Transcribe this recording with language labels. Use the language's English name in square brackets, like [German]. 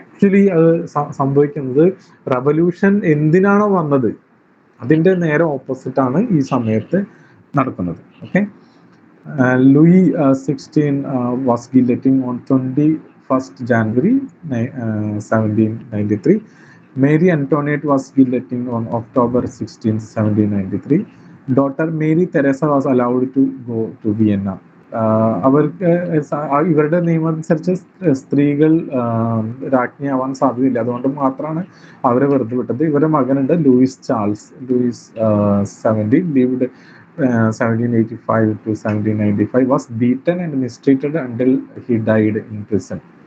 [Malayalam] Actually അത് സംഭവിക്കുന്നത്, revolution എന്തിനാണോ വന്നത് അതിന്റെ നേരെ ഓപ്പോസിറ്റ് ആണ് ഈ സമയത്ത് നടക്കുന്നത്. [English] Okay, Louis 16 was guillotining on 21st January 1793. Mary Antoinette was guillotined on October 16, 1793. Daughter Mary Teresa was allowed to go to Vienna. [Malayalam] അവർക്ക് ഇവരുടെ നിയമം അനുസരിച്ച് സ്ത്രീകൾ രാജ്ഞിയാവാൻ സാധ്യതയില്ല, അതുകൊണ്ട് മാത്രമാണ് അവരെ വെറുതെ വിട്ടത്. ഇവരുടെ മകനുണ്ട് Luis Charles. [English] Louis 17 lived 1785 to 1795, was beaten and mistreated until he died in prison.